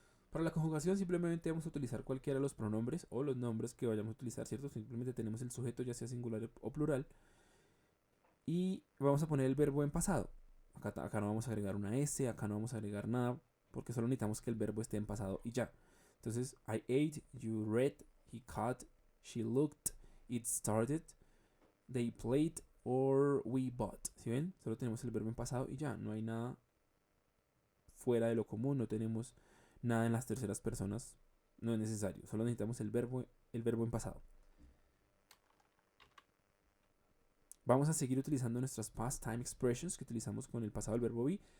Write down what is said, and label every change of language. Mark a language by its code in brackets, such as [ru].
[es] Para la conjugación simplemente vamos a utilizar cualquiera de los pronombres o los nombres que vayamos a utilizar, ¿cierto? Simplemente tenemos el sujeto ya sea singular o plural y vamos a poner el verbo en pasado. Acá no vamos a agregar una S, acá no vamos a agregar nada porque solo necesitamos que el verbo esté en pasado y ya. Entonces, [en] I ate, you read, he caught, she looked, it started, they played or we bought. [es] ¿Sí ven? Solo tenemos el verbo en pasado y ya. No hay nada fuera de lo común, no tenemos nada en las terceras personas. No es necesario. Solo necesitamos el verbo en pasado. Vamos a seguir utilizando nuestras [en] past time expressions [es] que utilizamos con el pasado del verbo be.